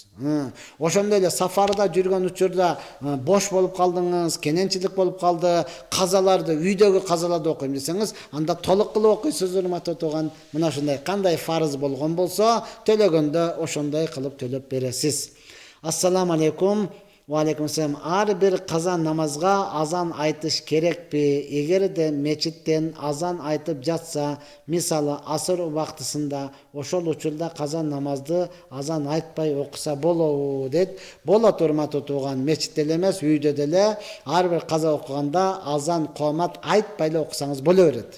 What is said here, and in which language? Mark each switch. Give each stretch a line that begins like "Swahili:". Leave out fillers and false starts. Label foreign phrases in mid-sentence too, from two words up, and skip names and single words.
Kyrgyz: Ошондой эле сафарда жүргөн учурда бош болуп калдыңыз, кененчилик болуп калды, казаларды, үйдөгү казаларды окуйм десеңиз, анда толук кылып окуйсуз, урматтуу тууган. Мына ушундай кандай фарыз болгон болсо, төлөгөндө ошондой кылып төлөп бересиз.
Arabic: السلام عليكم. وعليكم السلام.
Kyrgyz: Ар бир каза намазга азан айтыш керекпи? Эгерде мечиттен азан айтып жатса, мисалы асыр убактысында, ошол учурда каза намазды азан айтпай окуса болобу дейт. Болот, урматтуу тууган. Мечитте эле эмес, үйдө деле ар бир каза окуганда азан коомат айтпай эле окусаңыз боло берет.